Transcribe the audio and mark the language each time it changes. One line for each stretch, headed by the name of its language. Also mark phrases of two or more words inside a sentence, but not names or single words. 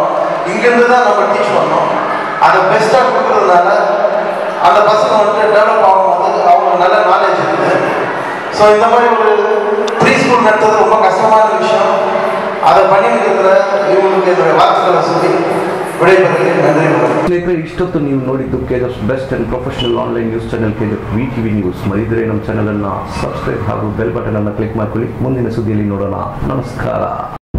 Tamil: இங்கேருந்து தான் நம்ம டீச் பண்ணோம். அதை பெஸ்ட்டாக கொடுக்குறதுனால அந்த பசங்க வந்து டெவலப் ஆகும்போது அவங்களுக்கு நல்ல நாலேஜ் இருக்குது. ஸோ இந்த மாதிரி ஒரு
English: pre school
Tamil: நடத்துறது ரொம்ப கஷ்டமான விஷயம். அதை பண்ணிட்டு இருக்கிற இவங்களுக்கு என்னுடைய வாழ்த்துக்களை சொல்லி
Kannada: ವಿಡಿಯೋಗಳಿಗೆ ನನ್ರಿ ಸ್ನೇಹಿತರೆ, ಇಷ್ಟೊತ್ತು ನೀವು ನೋಡಿದ್ದು ಕೆಜೆಫ್
English: best and professional online news channel
Kannada: ಕೆಜೆಫ್ ವಿಟಿವಿ ನ್ಯೂಸ್. ಮರಿದರೆ ನಮ್ಮ ಚಾನೆಲ್ ಅನ್ನು ಸಬ್ಸ್ಕ್ರೈಬ್ ಹಾಗೂ
English: bell button
Kannada: ಅನ್ನು ಕ್ಲಿಕ್ ಮಾಡ್ಕೊಳ್ಳಿ. ಮುಂದಿನ ಸುದ್ದಿಯಲ್ಲಿ ನೋಡೋಣ. ನಮಸ್ಕಾರ.